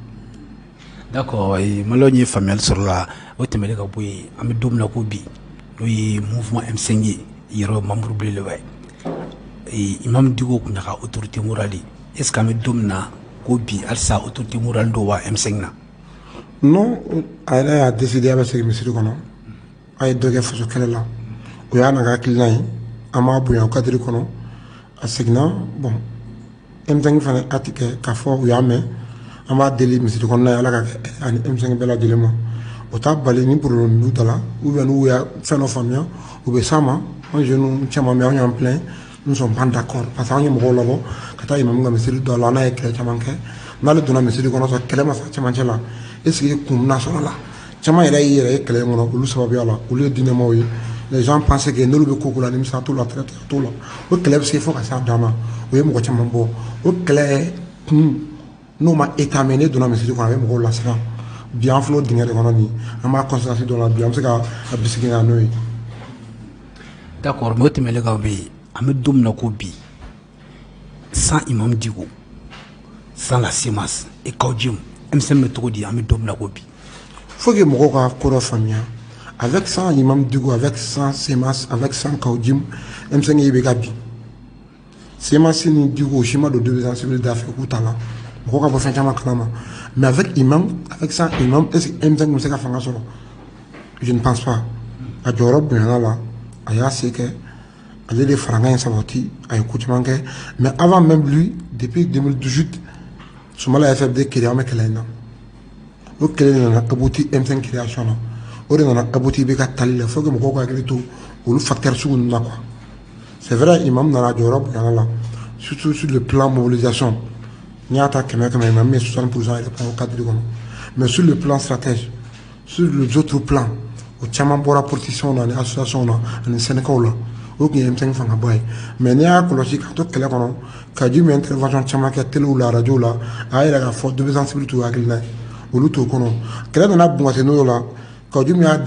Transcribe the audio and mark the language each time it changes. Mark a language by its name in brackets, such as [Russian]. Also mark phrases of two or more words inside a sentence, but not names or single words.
[Bambara] D'accord maliyɛnw ye faamuyali sɔrɔ la o tɛmɛnen ka bɔ yen an bɛ don min na ko bi n'o ye mouvement M5 ye yɛrɛ membre belebeleba ye Imam Dicko kun y'a ka [French] autorité morale est ce que [Bambara] an bɛ don min na ko bi halisa [French] autorité morale [Bambara] dɔ wa M5 na. Non a yɛrɛ y'a décidé a bɛ segin misiri kɔnɔ a ye dɔ kɛ faso kɛlɛ la o y'a na ka hakilina ye an b'a bonya o cadre kɔnɔ a seginna bon M5 fana a tɛ kɛ k'a fɔ u y'a mɛn an b'a deli misiri kɔnɔna ye ala ka kɛ ani M5 bɛɛ lajɛlen ma o t'a bali ni problème b'u da la [French] ou bien [Bambara] n'u y'a fɛn dɔ faamuya u bɛ s'an ma an jeunes caman bɛ an y'an plaint [French] nous sommes pas d'accord parce [Bambara] que an ye mɔgɔw labɔ ka taa imamu ka misiri dɔ la n'a ye kɛlɛ caman kɛ n'ale donna misiri kɔnɔ sɔrɔ kɛlɛ ma sa cɛmancɛ la [French] est ce que [Bambara] kun bɛna sɔrɔ a la caman yɛrɛ y'i yɛrɛ ye kɛlɛ in kɔnɔ olu sababuya la olu ye diinɛmaw ye [French] les gens pensaient que [Bambara] n'olu bɛ ko la nimisa t'o la traite t'o la o kɛlɛ bɛ se fo ka s'a dan ma o ye mɔgɔ caman bɔ o kɛlɛ kun n'o ma étamé ne donna misiri kɔnɔ a bɛ mɔgɔw lasiran bi an filɛ o dingɛ de kɔnɔ nin an b'a constater dɔ la bi an bɛ se ka bisigi na n'o ye. [French] D'accord mais [Bambara] o tɛmɛnen ka bɔ yen an bɛ don min na ko bi [French] sans Imam Dicko sans la CEMAS et Kawjim M5 [Bambara] bɛ cogo di an bɛ don min na ko bi. [French] Faut que [Bambara] mɔgɔw ka ko dɔ faamuya [French] avec sans Imam Dicko avec sans CEMAS avec sans Kawjim M5 [Bambara] ye bɛ ka bin CEMAS ni Dicko o si ma don [French] désobéissance civile [Bambara] da fɛ k'u ta la mɔgɔw ka bɔ fɛn caman kalama [French] mais avec Imam avec sans Imam est ce que M5 [Bambara] bɛ se ka fanga sɔrɔ [French] je ne pense pas [Bambara] a jɔyɔrɔ bonyana la a y'a se kɛ ale de faranga in sabati a ye ko caman kɛ [French] mais avant même lui depuis 2018 Soumala FFD créé [Bambara] an bɛ kɛlɛ in na o kɛlɛ nana abouti M5 création na o de nana abouti bɛ ka tali la [French] faut que [Bambara] mɔgɔw ka hakili to olu facteur sugu ninnu na [French] quoi c'est vrai [Bambara] imam nana jɔyɔrɔ bonya la [French] surtout sur le plan mobilisation [Bambara] n'i y'a ta kɛmɛ kɛmɛ imam ye 60% yɛrɛ [French] prend au cadre [Bambara] kɔnɔ [French] mais sur le plan stratège sur les autres plans [Bambara] o caman bɔra politicien na ni association na ani syndicat la o tun ye M5 fanga ba ye mais n'i y'a kɔlɔsi ka to kɛlɛ kɔnɔ ka ju min intervention caman kɛ télé la radio la a y'a yɛrɛ k'a fɔ [French] désobéissance civile [Bambara] t'u hakilina ye olu t'o kɔnɔ kɛlɛ nana bɔn ka se n'o la ka ju min y'a